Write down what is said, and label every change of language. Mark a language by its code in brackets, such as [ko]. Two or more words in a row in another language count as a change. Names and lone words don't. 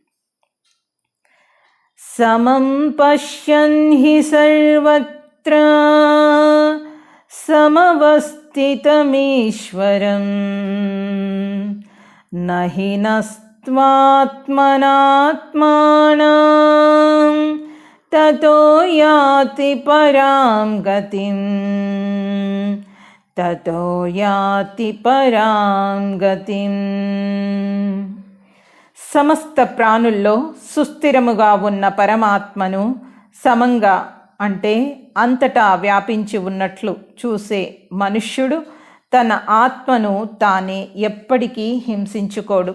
[sa] సమం పశ్యన్ హి సర్వత్ర సమవస్థితమీశ్వరం నహి నస్త్వాత్మనాత్మానం తతో యాతి పరాం గతిం, తతో యాతి పరాం గతిం. [te] సమస్త ప్రాణుల్లో సుస్థిరముగా ఉన్న పరమాత్మను సమంగా అంటే అంతటా వ్యాపించి ఉన్నట్లు చూసే మనుష్యుడు తన ఆత్మను తానే ఎప్పటికీ హింసించుకోడు.